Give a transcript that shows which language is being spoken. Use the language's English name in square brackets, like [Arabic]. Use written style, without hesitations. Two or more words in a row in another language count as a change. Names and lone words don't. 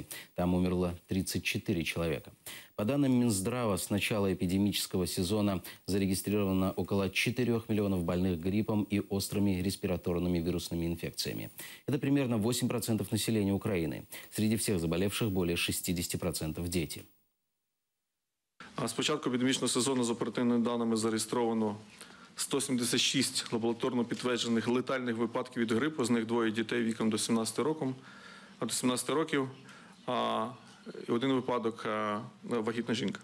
[Russian] Там умерло 34 человека. По данным Минздрава, с начала эпидемического сезона зарегистрировано около 4 миллионов больных гриппом и острыми респираторными вирусными инфекциями. Это примерно 8% населения Украины. Среди всех заболевших более 60% дети. [Ukrainian] З початку епідемічного сезону за оперативними даними зареєстровано 176 лабораторно підтверджених летальних випадків від грипу, з них 2 дітей віком до 17 років, і 1 випадок – вагітна жінка.